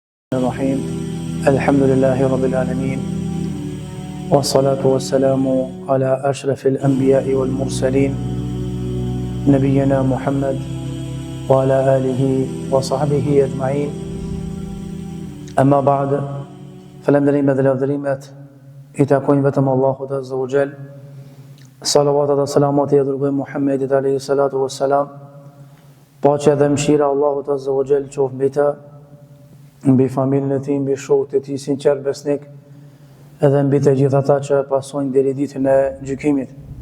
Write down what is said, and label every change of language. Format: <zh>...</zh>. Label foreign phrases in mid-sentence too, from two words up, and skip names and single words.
<ar>الرحيم الحمد لله رب العالمين والصلاة والسلام على أشرف الأنبياء والمرسلين نبينا محمد وعلى آله وصحبه أجمعين أما بعد فالحمدلله</ar> <sq>dhe lavdërimet I takojnë vetëm Allahut</sq> <ar>عز وجل.</ar> <sq>Salavatat dhe salamat I dërgojmë Muhammedit</sq> <ar>عليه الصلاة والسلام.</ar> <sq>Paqja dhe mëshira Allahut</sq> <ar>عز وجل</ar> <sq>qoftë mbi të, mbi familjen e tij, mbi shokët e tij sinqert besnik, edhe mbi të gjithë ata që pasojnë deri ditën e gjykimit.</sq>